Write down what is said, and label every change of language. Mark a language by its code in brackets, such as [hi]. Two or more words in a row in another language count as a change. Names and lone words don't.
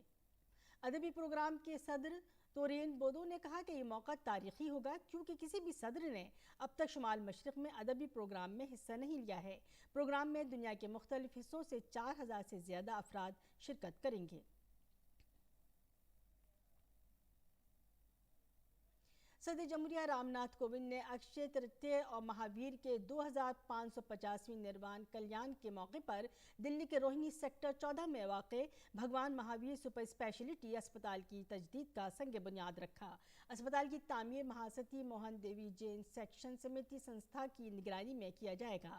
[ur] ادبی پروگرام کے صدر تورین بودو نے کہا کہ یہ موقع تاریخی ہوگا کیونکہ کسی بھی صدر نے اب تک شمال مشرق میں ادبی پروگرام میں حصہ نہیں لیا ہے. پروگرام میں دنیا کے مختلف حصوں سے 4000 سے زیادہ افراد شرکت کریں گے. صدر جمہوریہ رام ناتھ کووند نے اکشے ترتیہ اور مہاویر کے 2550ویں نروان کلیان کے موقع پر دلی کے روہنی سیکٹر 14 میں واقع بھگوان مہاویر سپر اسپیشلٹی اسپتال کی تجدید کا سنگ بنیاد رکھا۔ اسپتال کی تعمیر مہاستی موہن دیوی جین سیکشن سمیتی سنستھا کی نگرانی میں کیا جائے گا۔